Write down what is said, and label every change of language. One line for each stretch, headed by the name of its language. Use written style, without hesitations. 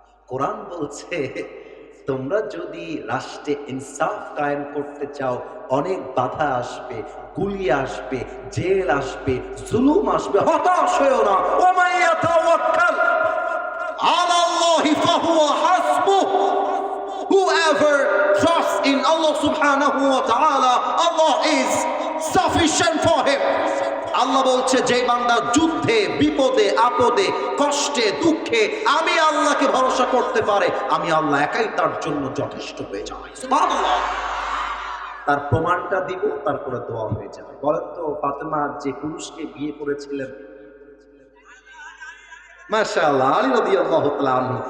Bangla: কোরআন বলছে তোমরা যদি রাষ্ট্রে ইনসাফ কায়েম করতে চাও, অনেক বাধা আসবে, গুলি আসবে, জেল আসবে, জুলুম আসবে, হতাশ হয়ো না।
Arabic: ওমান ইয়াতাওয়াক্কাল আলাল্লাহি ফাহুয়া হাসবুহ।
English: Whoever trusts in Allah subhanahu wa ta'ala, Allah is sufficient for him.
Bangla: আল্লাহ বলছে, যে বান্দা যুদ্ধে, বিপদে, আপদে, কষ্টে, দুঃখে আমি আল্লাহকে ভরসা করতে পারে, আমি আল্লাহ একাই তার জন্য যথেষ্ট হয়ে যাই। সুবহানাল্লাহ। তার প্রমাণটা দিব, তারপরে দোয়া হয়ে যাবে। বলেন তো, ফাতেমা যে পুরুষকে বিয়ে করেছিলেন, মাশাআল্লাহ, আলী রাদিয়াল্লাহু তাআলা আনহু।